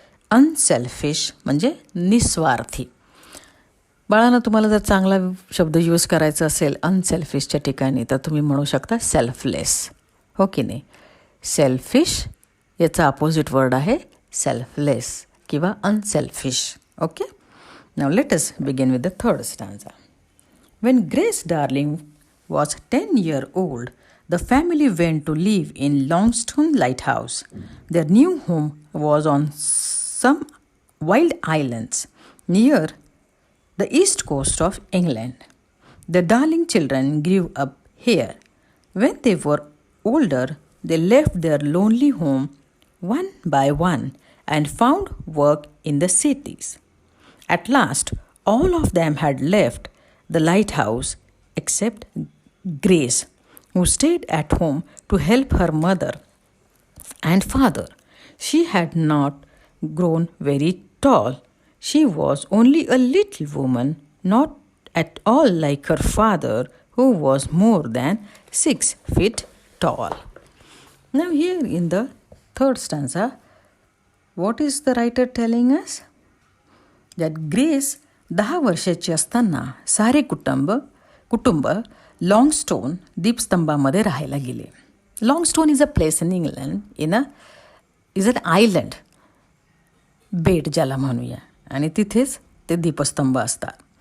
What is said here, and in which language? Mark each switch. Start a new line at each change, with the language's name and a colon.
Marathi: Unselfish म्हणजे निस्वार्थी. बाळांनो, तुम्हाला जर चांगला शब्द यूज करायचा असेल अनसेल्फिशच्या ठिकाणी तर तुम्ही म्हणू शकता सेल्फलेस. हो की नाही? सेल्फिश याचा अपोजिट वर्ड आहे सेल्फलेस किंवा unselfish.
English: Okay, now let us begin with the third stanza. When Grace Darling was 10 years old, the family went to live in Longstone Lighthouse. Their new home was on some wild islands near the east coast of England. The Darling children grew up here. When they were older, they left their lonely home one by one and found work in the cities. At last, all of them had left the lighthouse except Grace, who stayed at home to help her mother and father. She had not grown very tall. She was only a little woman, not at all like her father, who was more than 6 feet tall. Now here in the third stanza, what is the writer telling us? That
Marathi: Grace 10 वर्षाची असताना सारे कुटुंब लॉंगस्टोन दीपस्तंभामध्ये राहायला गेले.
English: Longstone is a place in England. Is an island,
Marathi: बेट ज्याला म्हणूया, आणि तिथेच ते दीपस्तंभ असतात.